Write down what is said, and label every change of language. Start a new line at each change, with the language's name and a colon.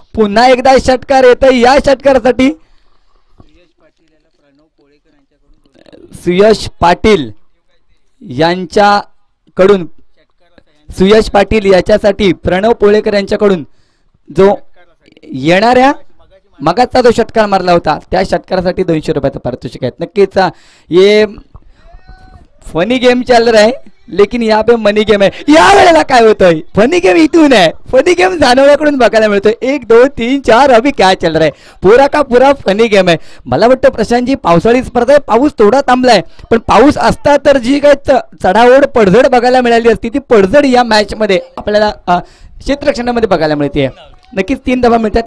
Marathi: पुन्हा एकदा षटकार येतोय, या षटकारासाठी सुयश पाटील यांच्याकडून, सुयश पाटील याच्यासाठी प्रणव पोळेकर यांच्याकडून जो येणाऱ्या मगाचा जो षटकार मारला होता त्या षटकारासाठी 200 रुपयाचं पारितोषिक आहे.
Hindi: नक्कीच ये फनी गेम चल रहा है, लेकिन यहाँ पे मनी गेम है.
Marathi: या वेळेला काय होतंय, फनी गेम इथून आहे, फनी गेम जानवऱ्याकडून बघायला मिळतोय.
Hindi: 1 2 3 4 अभी काय चल रहा है, पुरा का पुरा फनी गेम आहे.
Marathi: मला वाटतं प्रशांतजी पावसाळी स्पर्धा आहे, पाऊस थोडा थांबलाय, पण पाऊस असता तर जी काय चढाओढ पडझड बघायला मिळाली असती ती पडझड या मॅच मध्ये आपल्याला क्षेत्ररक्षणामध्ये बघायला मिळते. नक्कीच 3 धावा मिळतात.